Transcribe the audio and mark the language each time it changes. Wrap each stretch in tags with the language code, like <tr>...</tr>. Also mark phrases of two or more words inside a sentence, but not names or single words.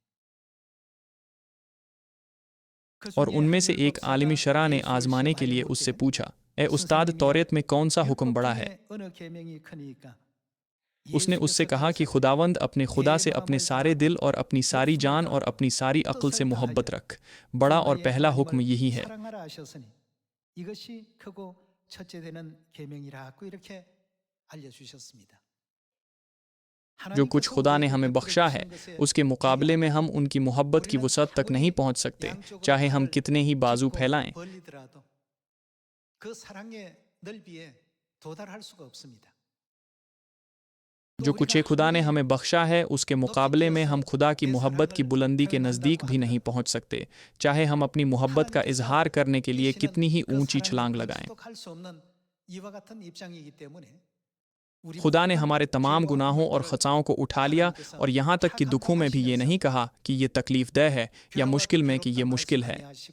<ur>اور ان میں سے ایک عالم شرع نے آزمانے کے لیے اس سے پوچھا، اے استاد، توریت میں کون سا حکم بڑا ہے? اس نے اس سے کہا کہ خداوند اپنے خدا سے اپنے سارے دل اور اپنی ساری جان اور اپنی ساری عقل سے محبت رکھ. بڑا اور پہلا حکم یہی ہے.</ur> <ko>이것이 크고 첫째 되는 계명이라고 이렇게 알려주셨습니다.</ko> <ur>جو کچھ خدا نے ہمیں بخشا ہے، اس کے مقابلے میں ہم ان کی محبت کی وسعت تک نہیں پہنچ سکتے، چاہے ہم کتنے ہی بازو پھیلائیں.</ur> <ko>그 사랑의 넓이에 도달할 수가 없습니다.</ko> <ur>جو کچھ خدا نے ہمیں بخشا ہے، اس کے مقابلے میں ہم خدا کی محبت کی بلندی کے نزدیک بھی نہیں پہنچ سکتے، چاہے ہم اپنی محبت کا اظہار کرنے کے لیے کتنی ہی اونچی چھلانگ لگائیں. خدا نے ہمارے تمام گناہوں اور خطاؤں کو اٹھا لیا، اور یہاں تک کہ دکھوں میں بھی یہ نہیں کہا کہ یہ تکلیف دہ ہے، یا مشکل میں کہ یہ مشکل ہے.</ur>